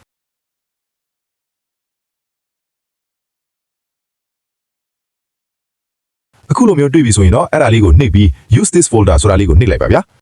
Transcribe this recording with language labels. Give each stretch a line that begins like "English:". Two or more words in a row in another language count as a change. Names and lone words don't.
Burmese: အခုလိုမျိုးတွေ့ပြီဆိုရင်တော့အဲ့ဒါလေးကိုနှိပ်ပြီး
English: use this folder
Burmese: ဆိုတာလေးကိုနှိပ်လိုက်ပါဗျာ